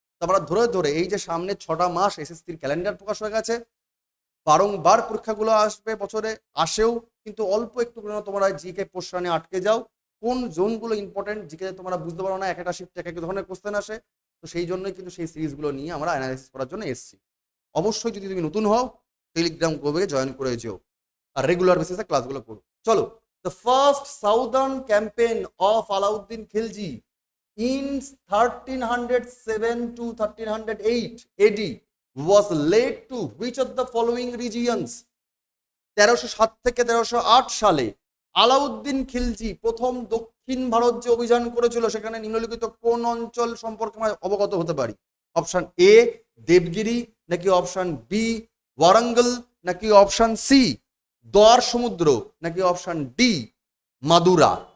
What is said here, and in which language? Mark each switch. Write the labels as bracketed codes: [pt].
[bn] তো আমরা ধরে ধরে এই যে সামনে 6টা মাস এসএসসির ক্যালেন্ডার প্রকাশ হয়ে গেছে, বারংবার পরীক্ষাগুলো আসবে, বছরে আসেও, কিন্তু অল্প একটু তোমরা জিকে পোর্শনে আটকে যাও। কোন জোনগুলো ইম্পর্টেন্ট জিকে তোমরা বুঝতে পারো না, একটা শিফটে এক এক ধরনের কোশ্চেন আসে। তো সেই জন্যই কিন্তু সেই সিরিজগুলো নিয়ে আমরা অ্যানালাইসিস করার জন্য এসেছি। অবশ্যই যদি তুমি নতুন হও টেলিগ্রাম গ্রুপে জয়েন করে যেও আর রেগুলার বেসিসে ক্লাসগুলো করো। [en] চলো, the first southern campaign of Alauddin Khilji in 1307 to 1308 AD was led to which of the following regions? [bn] 1307 থেকে 1308 সালে আলাউদ্দিন খিলজি প্রথম দক্ষিণ ভারত যে অভিযান করেছিল, সেখানে নিম্নলিখিত কোন অঞ্চল সম্পর্কে আমরা অবগত হতে পারি? অপশন এ দেবগিরি, নাকি অপশন বি ওয়ারাঙ্গল, নাকি অপশন সি দোয়ার সমুদ্র, নাকি অপশন ডি মাদুরা?